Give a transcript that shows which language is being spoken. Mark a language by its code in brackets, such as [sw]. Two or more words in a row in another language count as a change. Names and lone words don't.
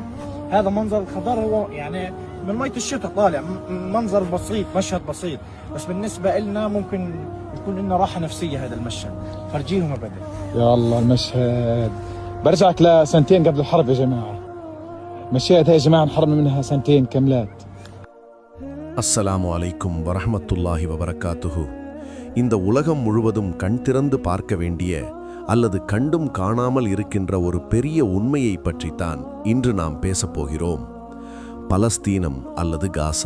[ar] هذا منظر الخضار هو يعني من مية الشتاء طالع منظر بسيط، مشهد بسيط، بس بالنسبة لنا ممكن يكون لنا راحة نفسية هذا المشهد. فرجيهم ابدا. يا الله المشهد، برجعك لسنتين قبل الحرب يا جماعه. مشيت هاي يا جماعه انحرمنا منها سنتين كاملات. السلام عليكم ورحمة الله وبركاته. [ta] இந்த உலகம் முழுவதும் கண் திறந்து பார்க்க வேண்டிய அல்லது கண்டும் காணாமல் இருக்கின்ற ஒரு பெரிய உண்மையை பற்றித்தான் இன்று நாம் பேசப்போகிறோம். பலஸ்தீனம் அல்லது காசா.